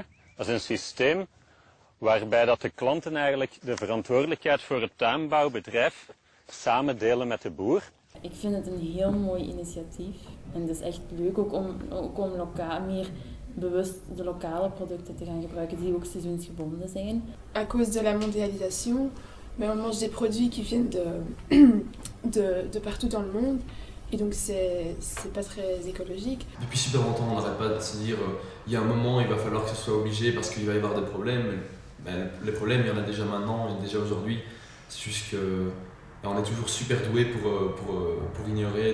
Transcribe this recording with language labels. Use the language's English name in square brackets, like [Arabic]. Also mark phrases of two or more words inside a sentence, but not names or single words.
[Dutch] Dat is een systeem waarbij dat de klanten eigenlijk de verantwoordelijkheid voor het tuinbouwbedrijf samen delen met de boer. Ik vind het een heel mooi initiatief en het is echt leuk ook om meer bewust de lokale producten te gaan gebruiken die ook seizoensgebonden zijn. [French] À cause de la mondialisation, on mange des produits qui viennent de partout dans le monde et donc c'est pas très écologique. Depuis super longtemps, on n'arrête pas de se dire il y a un moment, il va falloir que ce soit obligé parce qu'il va y avoir des problèmes. Ben, les problèmes, il y en a déjà maintenant et déjà aujourd'hui. C'est juste que on est toujours super doué pour ignorer.